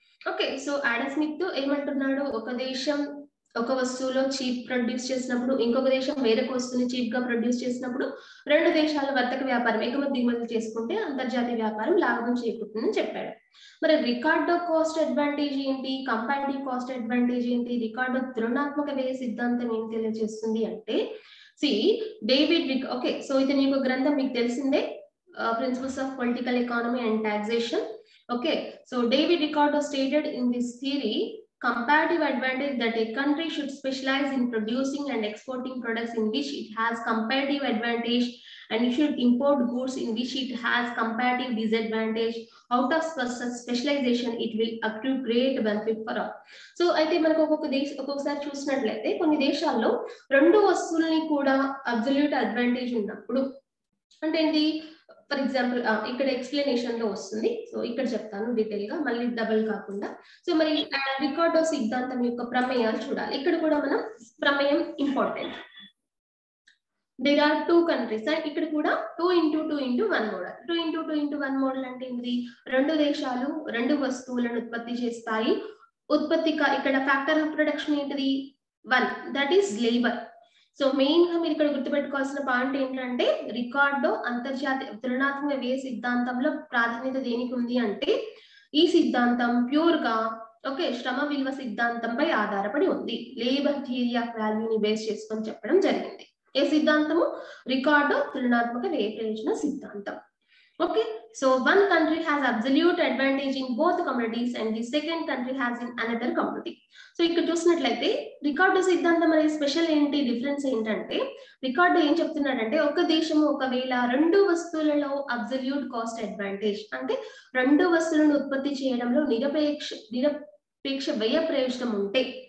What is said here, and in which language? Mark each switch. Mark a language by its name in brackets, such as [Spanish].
[Telugu] Okay, so Adam Smith ఏమంటున్నాడు? ఒక దేశం ఒక వస్తువులో చీప్ ప్రొడ్యూస్ చేసినప్పుడు, ఇంకొక దేశం వేరొక వస్తువుని చీప్ గా ప్రొడ్యూస్ చేసినప్పుడు రెండు దేశాల వర్తక వ్యాపారం ఎగుమతి దిగుమతి చేసుకుంటే అంతర్జాతీయ వ్యాపారం లాభం చేకూరుతుందని చెప్పాడు. మరి రికార్డో కాస్ట్ అడ్వాంటేజ్ ఏంటి? కంపారిటివ్ కాస్ట్ అడ్వాంటేజ్ ఏంటి? రికార్డో తులనాత్మక వ్యయ సిద్ధాంతం ఏం తెలియజేస్తుంది అంటే, డేవిడ్ ఓకే, సో ఇది ఒక గ్రంథం మీకు తెలిసిందే, principles of political economy and taxation. [English] Okay, so David Ricardo stated in this theory comparative advantage that a country should specialize in producing and exporting products in which it has comparative advantage, and it should import goods in which it has comparative disadvantage. Out of such specialization it will accrue great benefit for all. [Telugu] So అయితే మనకు ఒక్కొక్కసారి చూసినట్లయితే కొన్ని దేశాల్లో రెండు వస్తువుల్ని కూడా absolute advantage ఉన్నప్పుడు అంటే ఏంటి? ఫర్ ఎగ్జాంపుల్ ఇక్కడ ఎక్స్ప్లెనేషన్ లో వస్తుంది, సో ఇక్కడ చెప్తాను డీటెయిల్ గా, మళ్ళీ డబుల్ కాకుండా. సో మరి రికార్డో సిద్ధాంతం యొక్క ప్రమేయాలు చూడాలి. ఇక్కడ కూడా మనం ప్రమేయం ఇంపార్టెంట్. [English] there are 2 countries, [Telugu] ఇక్కడ కూడా [English] 2x2x1 model. [Telugu] 2x2x1 మోడల్ అంటే ఏంటి? రెండు దేశాలు రెండు వస్తువులను ఉత్పత్తి చేస్తాయి. ఇక్కడ ఫ్యాక్టర్ ఆఫ్ ప్రొడక్షన్ ఏంటిది? 1, [English] That is labour. [Telugu] So main గా మీరు ఇక్కడ గుర్తుపెట్టుకోవాల్సిన పాయింట్ ఏంటంటే, రికార్డో అంతర్జాతీయ తులనాత్మక వ్యయ సిద్ధాంతంలో ప్రాధాన్యత దేనికి ఉంది అంటే, ఈ సిద్ధాంతం ప్యూర్ గా శ్రమ విలువ సిద్ధాంతంపై ఆధారపడి ఉంది. లేబర్ థియరీ ఆఫ్ వాల్యూని బేస్ చేసుకొని చెప్పడం జరిగింది. ఏ సిద్ధాంతము? రికార్డో తులనాత్మక వ్యయ ప్రయోజన సిద్ధాంతం. [English] Okay, so one country has absolute advantage in both commodities and the second country has in another commodity. [Telugu] So ఇక్కడ చూసినట్లయితే రికార్డో సిద్ధాంతం అనేది స్పెషల్ ఏంటి, డిఫరెన్స్ ఏంటంటే, రికార్డో ఏం చెప్తున్నాడంటే, ఒక దేశము ఒకవేళ రెండు వస్తువులలో అబ్సల్యూట్ కాస్ట్ అడ్వాంటేజ్ అంటే రెండు వస్తువులను ఉత్పత్తి చేయడంలో నిరపేక్ష వ్యయ ప్రయోజనం ఉంటే,